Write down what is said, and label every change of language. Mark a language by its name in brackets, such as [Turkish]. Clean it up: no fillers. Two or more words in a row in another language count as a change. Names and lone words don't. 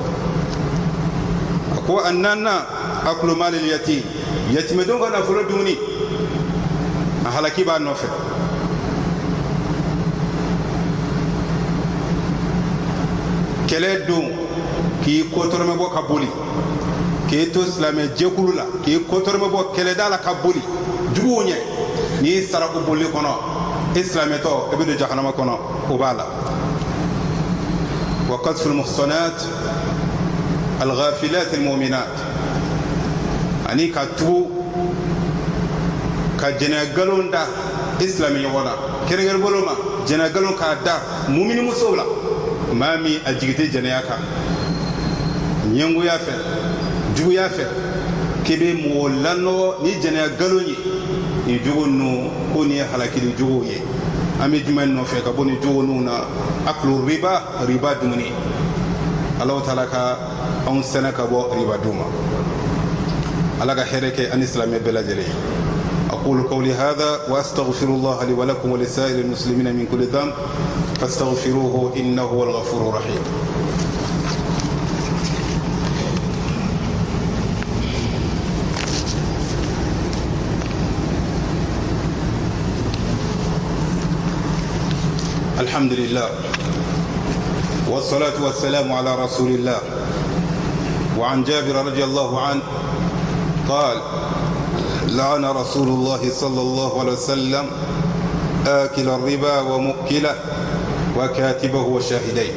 [Bambara] a ko a naaninan [Arabic] أكل مال اليتيم [Bambara] yatimɛdenw ka nafolo dumuni a halaki b'a nɔfɛ kɛlɛ don k'i kɔtɔrɔmɛ bɔ ka boli k'i to silamɛ jɛkulu la k'i kɔtɔrɔmɛ bɔ kɛlɛda la ka boli juguw ɲɛ n'i sara o boli kɔnɔ e silamɛtɔ e bɛ don jahanama kɔnɔ o b'a la [Arabic] وقذف المحصنات الغافلات المؤمنات [Bambara] ani ka tugu ka jɛnɛ galon da e silamɛ ɲɔgɔn na kɛrɛnkɛrɛn bolo ma jɛnɛ galon k'a da mumini musow la maa min a jigi tɛ jɛnɛya kan ɲɛngoya fɛ juguya fɛ k'i bɛ mɔgɔ lanɔgɔ ni jɛnɛya galon ye nin jogo ninnu ko nin ye halakili jogow ye an bɛ jumɛn nɔfɛ ka bɔ nin jogo ninnu na [Arabic] أكل الربا [Bambara] dumuni [Arabic] الله تعالى [Bambara] ka anw sɛnɛ ka bɔ riba dun ma ala ka hɛrɛ kɛ ani silamɛ bɛɛ lajɛlen [Arabic] أقول قولي هذا وأستغفر الله لي ولكم ولسائر المسلمين من كل ذنب فاستغفروه إنه هو الغفور الرحيم الحمد لله والصلاة والسلام على رسول الله وعن جابر رضي الله عنه قال لعن رسول الله صلى الله عليه وسلم آكل الربا ومؤكله وكاتبه وشاهديه.